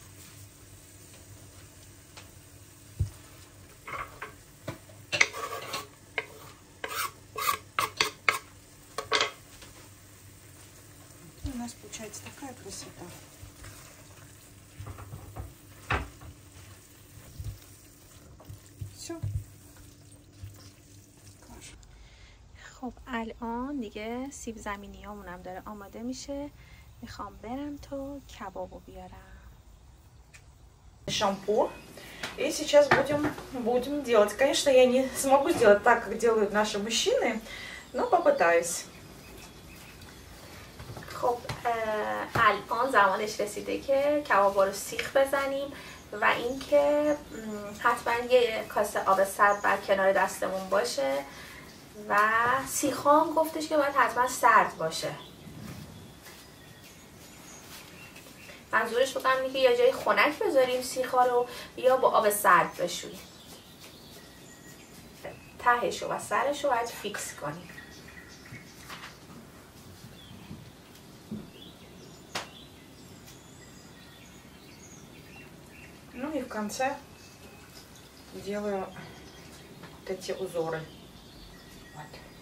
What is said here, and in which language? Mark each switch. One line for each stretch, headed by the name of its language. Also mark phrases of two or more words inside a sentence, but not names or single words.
Russian: У нас получается такая красота. Все.
Persian: خب الان دیگه سیب زمینی همونم داره آماده میشه. میخوام برم تو کبابو بیارم.
Russian: Шампур. И сейчас будем делать. Конечно, я не смогу сделать так, как делают наши мужчины, но попытаюсь.
Persian: خب الان زمانش رسیده که کبابا رو سیخ بزنیم و اینکه حتما یه کاسه آب سرد بر کنار دستمون باشه و سیخام گفتش که باید حتما سرد باشه. منظورش بکنم اینه که یا جای خنک بذاریم سیخا رو یا با آب سرد بشوییم. تهش و سرش رو باید فیکس کنیم.
Russian: Ну и в конце делаю вот эти узоры. Вот.